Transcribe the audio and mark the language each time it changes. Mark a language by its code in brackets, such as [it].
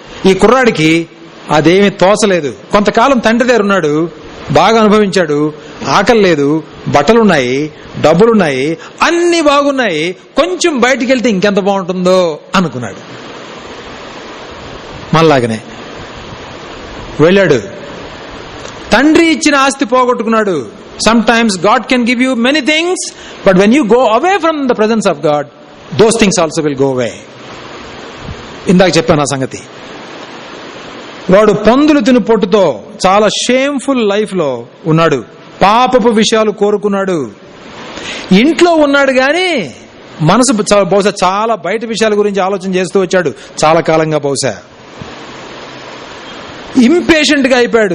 [te] ఈ కుర్రాడికి అదేమీ తోచలేదు. కొంతకాలం తండ్రి దగ్గర ఉన్నాడు, బాగా అనుభవించాడు, ఆకలి లేదు, బట్టలున్నాయి, డబ్బులున్నాయి, అన్ని బాగున్నాయి, కొంచెం బయటికి వెళ్తే ఇంకెంత బాగుంటుందో అనుకున్నాడు. మళ్ళాగనే వెళ్ళాడు, తండ్రి ఇచ్చిన ఆస్తి పోగొట్టుకున్నాడు. [en] Sometimes God can give you many things, but when you go away from the presence of God, those things also will go away. [te] ఇందాక చెప్పాను ఆ సంగతి. వాడు పందులు తిను పొట్టుతో చాలా షేమ్ఫుల్ లైఫ్ లో ఉన్నాడు. పాపపు విషయాలు కోరుకున్నాడు. ఇంట్లో ఉన్నాడు గాని మనసు బహుశా చాలా బయట విషయాల గురించి ఆలోచన చేస్తూ వచ్చాడు చాలా కాలంగా. బహుశా ఇంపేషెంట్ గా అయిపోయాడు.